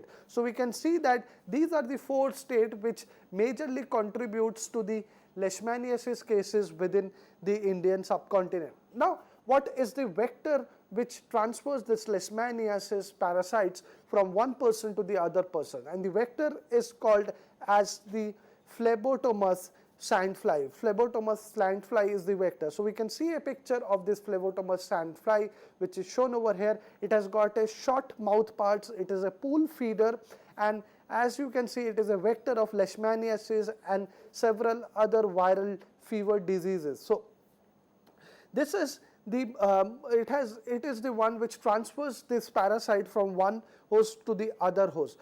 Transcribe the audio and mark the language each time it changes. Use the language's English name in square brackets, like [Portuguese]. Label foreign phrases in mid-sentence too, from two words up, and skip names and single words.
[English] So we can see that these are the 4 states which majorly contributes to the leishmaniasis cases within the Indian subcontinent. Now, what is the vector which transfers this leishmaniasis parasites from one person to the other person? And the vector is called as the Phlebotomous sandfly. Phlebotomous sandfly is the vector. So we can see a picture of this Phlebotomous sandfly which is shown over here. It has got a short mouth parts, it is a pool feeder, and as you can see, it is a vector of leishmaniasis and several other viral fever diseases. So this is the it is the one which transfers this parasite from one host to the other host.